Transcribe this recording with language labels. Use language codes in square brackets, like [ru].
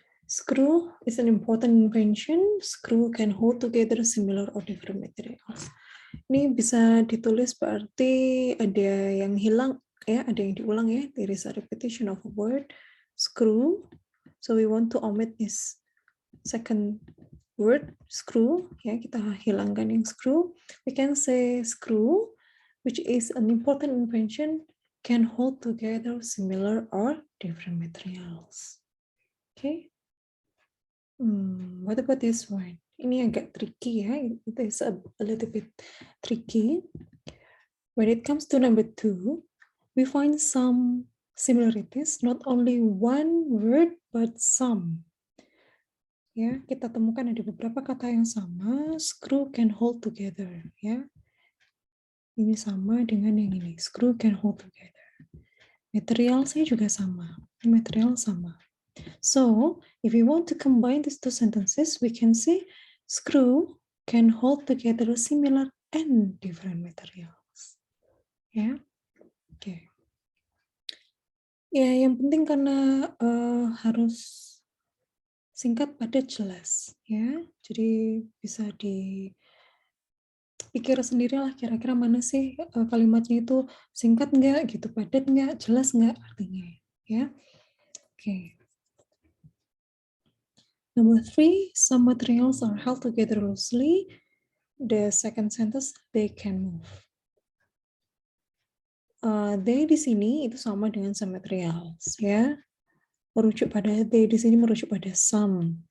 [en] Screw is an important invention. Screw can hold together similar or different materials. [id] Ini bisa ditulis berarti ada yang hilang, ya, ada yang diulang ya. [en] There is a repetition of a word. Screw. So we want to omit this second word, screw. [id] Ya, kita hilangkan yang screw. [en] We can say screw, which is an important invention. can hold together similar or different materials. Okay. What about this one? [id] Ini agak tricky ya. [en] It is a little bit tricky. When it comes to number 2, we find some similarities, not only one word but some. [id] Ya, kita temukan ada beberapa kata yang sama. [en] Screw can hold together. [id] Ya, ini sama dengan yang ini. [en] Screw can hold together. [id] Materialnya juga sama. Material sama. [en] So, if we want to combine these two sentences, we can say screw can hold together similar and different materials. Ya, oke. [id] Ya, yang penting karena harus singkat, padat, jelas. Ya, jadi bisa dipikir sendirilah kira-kira mana sih kalimatnya itu singkat nggak, gitu, padat nggak, jelas nggak artinya. Ya, oke. [en] Number 3, some materials are held together loosely. The second sentence, they can move. [id] They di sini itu sama dengan some materials, ya. Merujuk pada they di sini merujuk pada some.